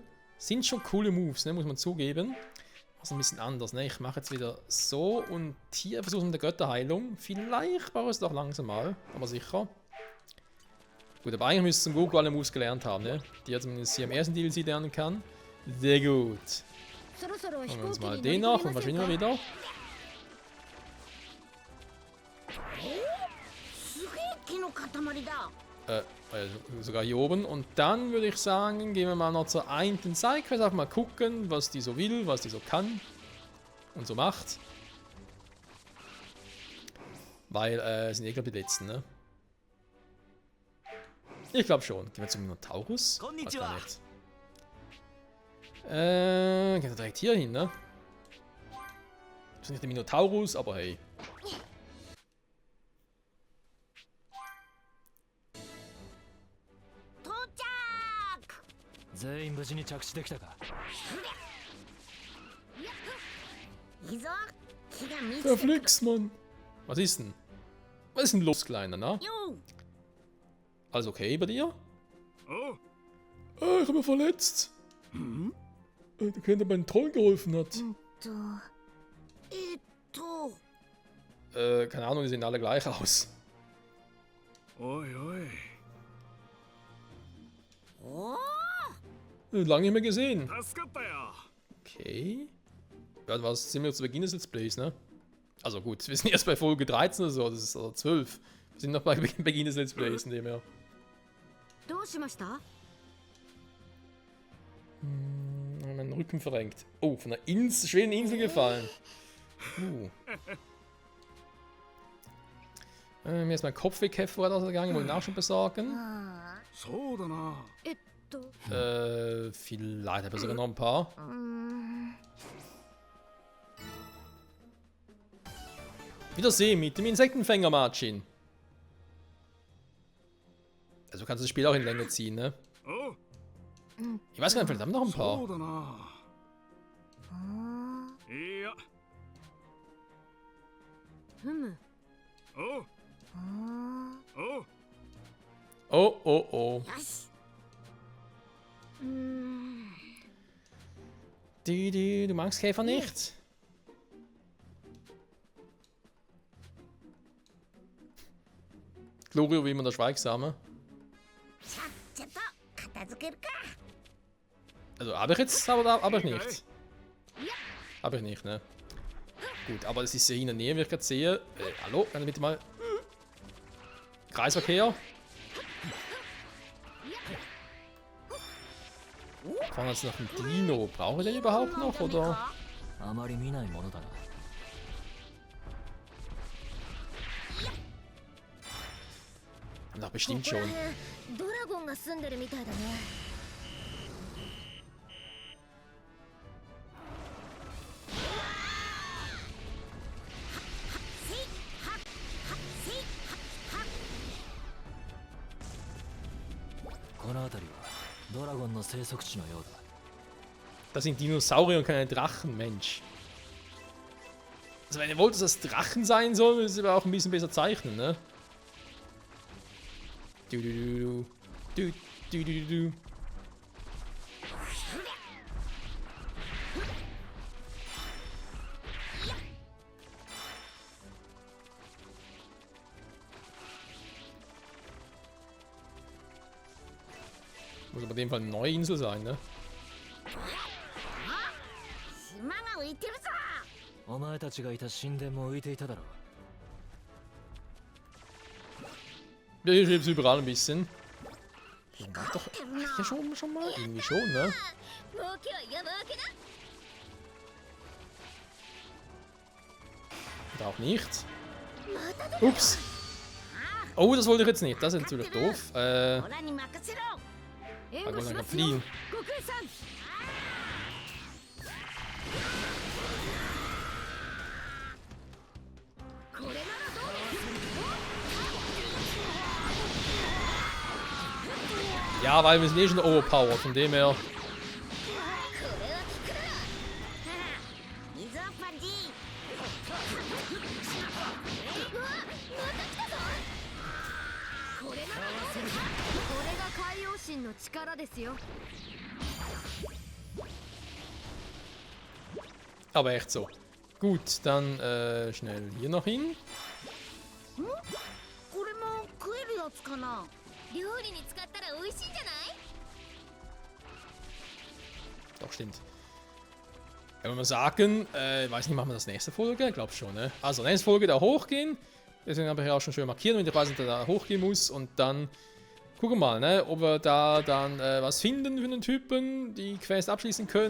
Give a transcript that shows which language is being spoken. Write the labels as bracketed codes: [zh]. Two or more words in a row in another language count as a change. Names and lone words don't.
[de] Sind schon coole Moves, ne? Muss man zugeben. Was ein bisschen anders, ne? Ich mache jetzt wieder so und hier versuchen wir mit der Götterheilung. Vielleicht brauche ich es doch langsam mal, aber sicher. Gut, aber eigentlich müsste Goku alle Moves gelernt haben, ne? Die er zumindest hier im ersten DLC lernen kann. Sehr gut. [ja] そろそろ飛 [de] Machen wir [ja] 行 [de] uns [ja] 機に [de] mal [ja] 乗り [de] den [ja] 込 [de] noch [ja] み [de] und [ja] ません [de] verschwinden [ja] か [de] wir wieder. [ja] すげえ木の塊だ。 [de] Sogar hier oben. Und dann würde ich sagen, gehen wir mal noch zur einen Sidequest. Einfach mal gucken, was die so will, was die so kann und so macht. Weil, sind eh glaube ich die letzten, ne? Ich glaube schon. Gehen wir zum Minotaurus? Weiß gar nicht. Gehen wir direkt hier hin, ne? Das ist nicht der Minotaurus, aber hey. [ja] 到着。全員無事に着地できたか。いいぞ。木が見つけ [de] Verflixt, Mann. Was ist denn? Was ist denn los, Kleiner, na? [ja] よ。 [de] Alles okay bei dir? [ja] お [de] Ich habe mich verletzt. Der kennt meinen Troll geholfen hat. [ja] と。 [de] Keine Ahnung, die sehen alle gleich aus. [ja] おいおいおお。 [de] Lange nicht mehr gesehen. [ja] 助かったよ [de] Okay. Ja, was sind wir zu Beginn des Let's Plays, ne? Also gut, wir sind erst bei Folge 13 oder so, das ist also 12. Wir sind noch bei Beginn des Let's Plays, in dem her. [ja] どうしました？ [de] Mein Rücken verrenkt. Oh, von einer schweren Insel gefallen. Mir ist mein Kopf weg vorgegangen, wollte ich auch schon besorgen. [ja] そうだな。 [de] Vielleicht habe ich sogar noch ein paar. Wiedersehen mit dem Insektenfänger, Marcin. Also kannst du das Spiel auch in Länge ziehen, ne? [ja] おう。 [de] Ich weiß gar nicht, vielleicht haben wir noch ein [ja] そ [de] paar. [ja] うだな。いや。ふむ。おう。おう。 Oh, oh, oh. よし [de] Du magst Käfer nicht? Glorio wie immer der Schweigsame. [ja] さっちゃと片付けるか [de] Also habe ich jetzt, aber ich nicht. Habe ich nicht, ne? Gut, aber es ist ja hier in der Nähe, wie ich gerade sehe. Hallo, kann ich bitte mal... Kreisverkehr. Fahren jetzt noch einen Dino. Brauche ich den überhaupt noch, oder? [ja] あまり見ないものだな。 [de] Doch, bestimmt [ja] ここら [de] schon. [ja] 辺ドラゴンが住んでるみたいだね。この辺りはドラゴンの生息地のようだ。 [de] Das sind Dinosaurier und keine Drachen, Mensch. Also wenn ihr wollt, dass das Drachen sein soll, müsst ihr aber auch ein bisschen besser zeichnen, ne? Du, du, du, du, du, du, du. Muss aber in dem Fall eine neue Insel sein, ne? [ja] 島が浮いてるぞお前たちがいた神殿も浮いていただろう。 [de] Ja, hier schwebt es überall ein bisschen. Doch, [ja] てるな [de] ja, schon mal. Irgendwie schon, ne? [ja] もう今日山分けだ。 [de] Und auch nicht. Ups. Oh, das wollte ich jetzt nicht. Das ist natürlich doof. [ja] オラに任せろ援 [de] Da [ja] 護 [de] wollen [ja] し [de] wir [ja] ますよ [de] fliehen. [ja] 悟空さん。 [de] Ja, weil wir sind eh schon overpowered, von dem her. [ja] 水をパンチこれが海洋神の力ですよ。 [de] Aber echt so. Gut, dann schnell hier noch hin. [ja] これも食えるやつかな料理に使ったら美味しいんじゃない？ [de] Doch, stimmt. Ja, wenn wir sagen, weiß nicht, machen wir das nächste Folge? Ich glaube schon, ne? Also, nächste Folge da hochgehen. Deswegen habe ich ja auch schon schön markiert, wenn ich weiß, dass da hochgehen muss. Und dann gucken wir mal, ne? Ob wir da dann was finden für einen Typen, die Quest abschließen können.